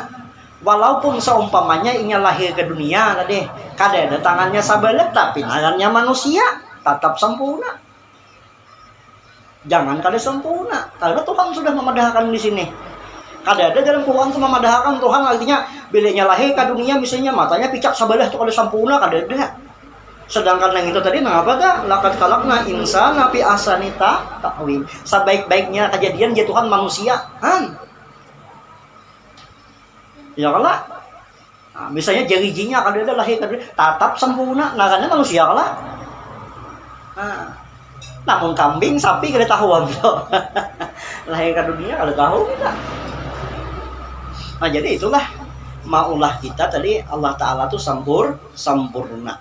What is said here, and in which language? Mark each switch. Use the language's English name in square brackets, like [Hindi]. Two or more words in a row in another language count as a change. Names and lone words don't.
[Banjar] Walaupun seumpamanya inya lahir ke dunia tadi, kada ada tangannya sabalet tapi narannya manusia tetap sempurna. Jangan kada sempurna, karena Tuhan sudah memadahkan di sini. Kada ada dalam Quran itu memadahkan Tuhan, artinya bilanya lahir ke dunia misalnya matanya picak sabalah itu kada sempurna, kada ada. Sedangkan yang itu tadi ngapa dah? [Arabic] Laqad khalaqna insana fi ahsani taqwim. [Indonesian] Sebaik-baiknya kejadian dia Tuhan manusia. [Banjar] Ya kalah. Nah, misalnya jari-jarinya kada ada lahir kada tatap sempurna, naranya manusia kalah. Nah, namun kambing, sapi kada tahu ambil. Lahir ke dunia kada tahu kita. Nah, jadi itulah maulah kita tadi Allah Ta'ala tuh sempurna.